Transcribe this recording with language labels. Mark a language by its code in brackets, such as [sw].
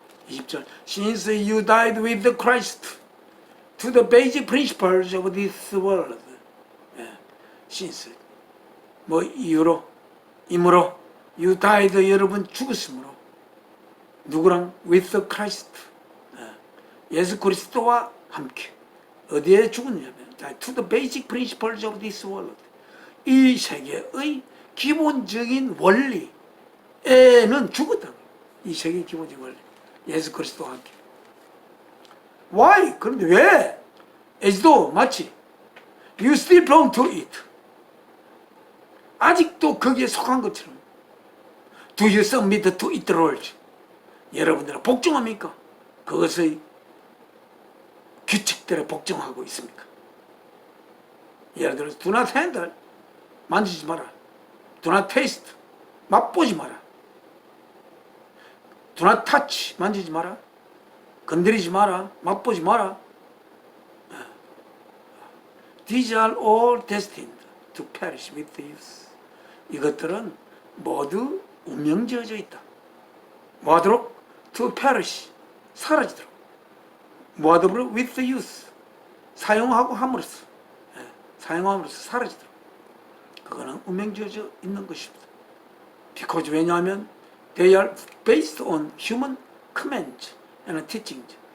[en] 20절 Since you died with Christ to the basic principles of this world. Since [ko] 뭐 이유로? 이므로 [en] you died, [ko] 여러분 죽었으므로. 누구랑? [en] with Christ, [ko] 예수 그리스도와 함께. 어디에 죽었냐면 [en] to the basic principles of this world, [ko] 이 세계의 기본적인 원리에는 죽었다. 이 세계의 기본적인 원리, 예수 그리스도와 함께. [en] Why? [ko] 그런데 왜? [en] as though, [ko] 마치 [en] you still belong to it, [ko] 아직도 거기에 속한 것처럼 [en] Do you submit to it rules? [ko] 여러분들은 복종합니까? 그것의 규칙대로 복종하고 있습니까? 예를 들어서 [en] Do not handle, [ko] 만지지 마라. [en] Do not taste, [ko] 맛보지 마라. [en] Do not touch, [ko] 만지지 마라. 건드리지 마라. 맛보지 마라. [en] These are all destined to perish with the youth. [ko] 이것들은 모두 운명지어져 있다. 뭐하도록? [en] To perish, [ko] 사라지도록. 뭐하도록? [en] With the youth, [ko] 사용하고 함으로써, 사용함으로써 사라지도록. 그거는 운명지어져 있는 것입니다. [en] Because [ko] 왜냐하면 [en] they are based on human commands and teachings.